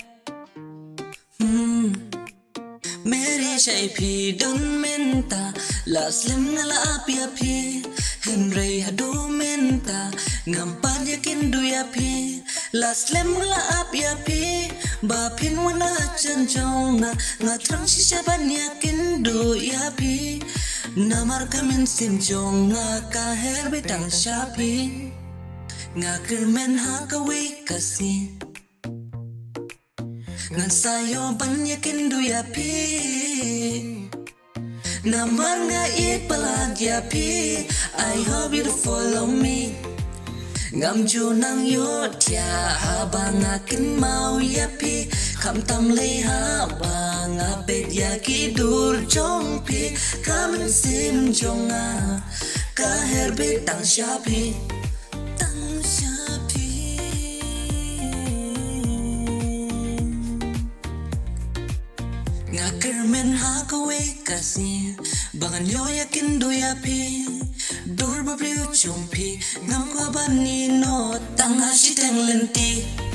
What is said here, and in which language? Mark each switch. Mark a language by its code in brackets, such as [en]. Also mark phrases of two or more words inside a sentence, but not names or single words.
[kha] Mery Shaei Phi don Mynta la slem ngala apia phi Hynrei haduh Mynta Ngam kynduh ya phi la slem ngala apia phi ba phin wana hajan jong thrang shisha banya kynduh ya phi namar mynsiem jong ka herbe Tang shapi kyrmen haka Khasi ngan sayo banya kynduh ya phi namar ieit palat ya phi [en] I hope you follow me [kha] Ngam nang yo thiah haba kynmaw ya phi kham haba peid kynduh jong phi mynsiem jong ka herbe Tang shapi kyrmen haka Khasi bangan yo kynduh ya phi bhabriew jong phi ngam bani no Tang teng lenti